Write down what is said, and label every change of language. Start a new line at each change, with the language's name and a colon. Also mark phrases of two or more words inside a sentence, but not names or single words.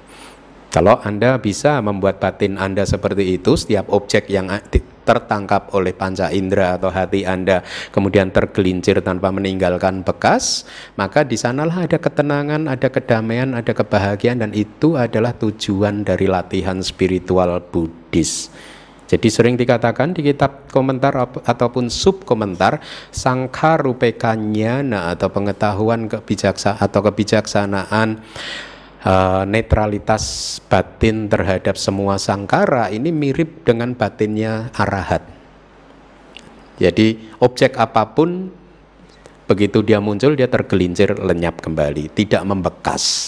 Indonesian: Kalau Anda bisa membuat batin Anda seperti itu, setiap objek yang tertangkap oleh panca indera atau hati Anda kemudian tergelincir tanpa meninggalkan bekas, maka di sanalah ada ketenangan, ada kedamaian, ada kebahagiaan, dan itu adalah tujuan dari latihan spiritual Buddhis. Jadi sering dikatakan di kitab komentar ataupun sub komentar,
Pali: sangkha rupeka jnana
Indonesian: atau pengetahuan kebijaksanaan, netralitas batin terhadap semua sangkara ini mirip dengan batinnya arahat. Jadi objek apapun begitu dia muncul dia tergelincir lenyap kembali, tidak membekas.